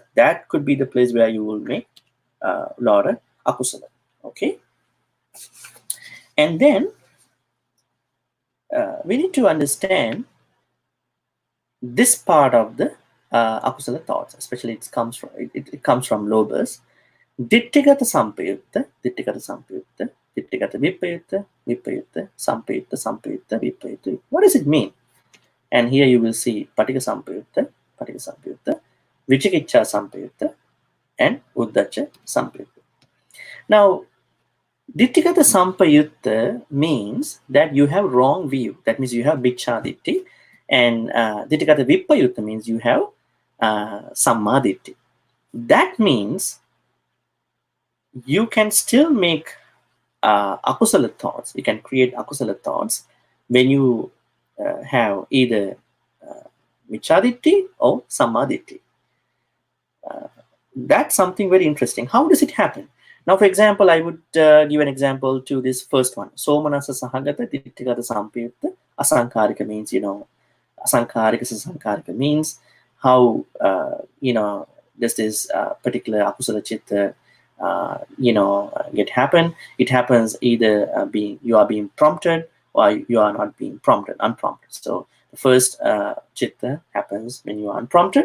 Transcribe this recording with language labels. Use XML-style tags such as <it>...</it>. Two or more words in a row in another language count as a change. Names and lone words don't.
<en>That could be the place where you will make lot of akusala. Okay, and then we need to understand this part of the akusala thoughts, especially it comes from lobas.</en> <pi>Ditthigata sampayutta, ditthigata sampayutta, ditthigata vipayutta, vipayutta, sampayutta, sampayutta, vipayutta.</pi> <en>What does it mean? And here you will see</en> <pi>patika sampayutta, vichikicha sampayutta,</pi> <en>and</en> <pi>uddacha sampayutta.</pi> <en>Now,</en> <pi>ditthigata sampayutta</pi> <en>means that you have wrong view. That means you have</en> <pi>miccā ditti.</pi> <en>And</en> <pi>ditthigata vipayutta</pi> <en>means you have</en> <pi>samma ditti.</pi> <en>That means you can still make akusala thoughts. You can create akusala thoughts when you have either</en> <pi>miccā ditti</pi> <en>or</en> <pi>samma ditti.</pi> <en>That's something very interesting. How does it happen? Now, for example, I would give an example to this first one.</en> <pi>Somanasa sahagata ditthigata sampayutta asankarika</pi> <en>means,</en> <pi>asankarika sasankarika</pi> <en>means how, does this particular</en> <pi>akusala chitta</pi> <en>get happen. It happens either you are being prompted or you are not being prompted, unprompted. So the first chitta happens when you are unprompted.</en>